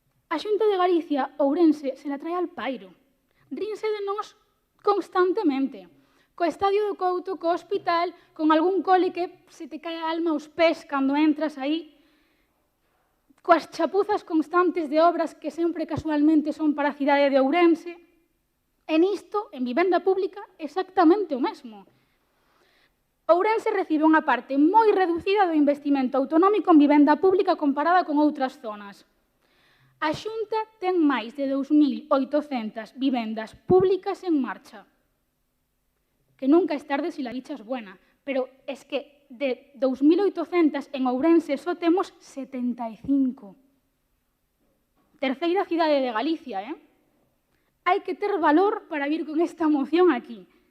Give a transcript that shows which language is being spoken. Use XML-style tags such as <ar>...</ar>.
<gl>A Xunta de Galicia, Ourense,</gl> <es>se la trae al pairo.</es> <gl>Rínse de nós constantemente, co estadio do Couto, co hospital, con algún cole que se te cae a alma aos pés cando entras aí, coas chapuzas constantes de obras que sempre casualmente son para a cidade de Ourense, e nisto, en vivenda pública, exactamente o mesmo. Ourense recibe unha parte moi reducida do investimento autonómico en vivenda pública comparada con outras zonas. A Xunta ten máis de 2.800 vivendas públicas en marcha.</gl> <es>Que nunca es tarde si la dicha es buena, pero es que de 2.800 en Ourense</es> <gl>só temos 75. Terceira cidade de Galicia, Hai que ter valor para vir con esta moción aquí.</gl>